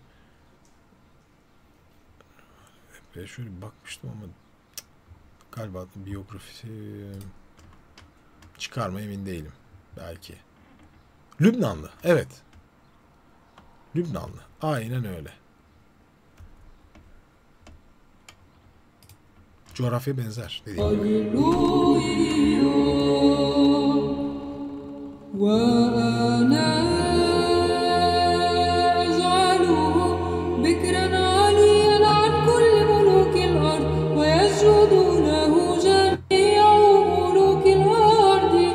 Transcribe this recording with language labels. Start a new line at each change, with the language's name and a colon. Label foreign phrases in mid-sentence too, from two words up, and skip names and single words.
Turkish: Şöyle bir bakmıştım ama galiba biyografisi çıkar mı emin değilim. Belki. Lübnanlı. Evet. Lübnanlı. Aynen öyle. Coğrafya benzer dediğim gibi.
Arabic: هللويا وأنا أجعله بكرا عاليا عن كل ملوك الأرض ويسجد له جميع ملوك الأرض